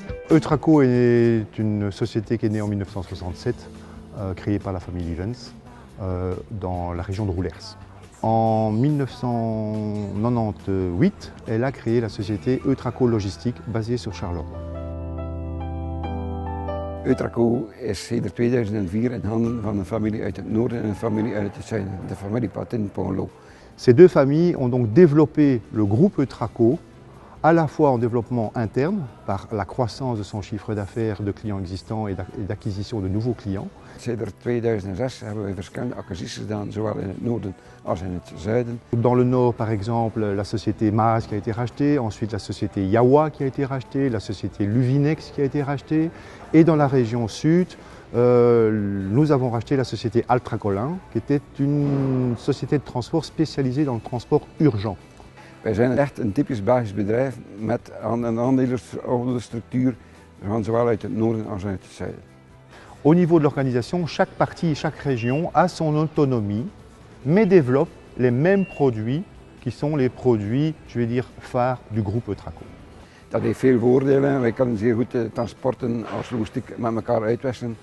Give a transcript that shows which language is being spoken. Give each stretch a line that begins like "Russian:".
French: Eutraco est une société qui est née en 1967, créée par la famille Livens, dans la région de Roulers. En 1998, elle a créé la société Eutraco Logistique, basée sur Charleroi.
Dutch: Eutraco is sinds 2004 in handen van een familie uit het noorden en een familie uit het zuiden, de familie Patin-Ponlo.
French: Ces deux familles ont donc développé le groupe Eutraco, à la fois en développement interne, par la croissance de son chiffre d'affaires de clients existants et d'acquisition de nouveaux clients.
Dutch: Sinds 2006 hebben we verschillende acquisities gedaan, zowel in het noorden als in het zuiden.
French: Dans le nord, par exemple, la société Maas qui a été rachetée, ensuite la société Yawa qui a été rachetée, la société Luvinex qui a été rachetée. Et dans la région sud, nous avons racheté la société Altracolin, qui était une société de transport spécialisée dans le transport urgent.
Dutch: Wij zijn echt een typisch Belgisch bedrijf met een aandelenstructuur van zowel uit het noorden als uit het zuiden.
French: Au niveau de l'organisation, chaque partie, chaque région a son autonomie, mais développe les mêmes produits qui sont les produits, je vais dire, phares du groupe Eutraco.
Dutch: Dat heeft veel voordelen. Wij kunnen zeer goed transporten als logistiek met elkaar uitwisselen.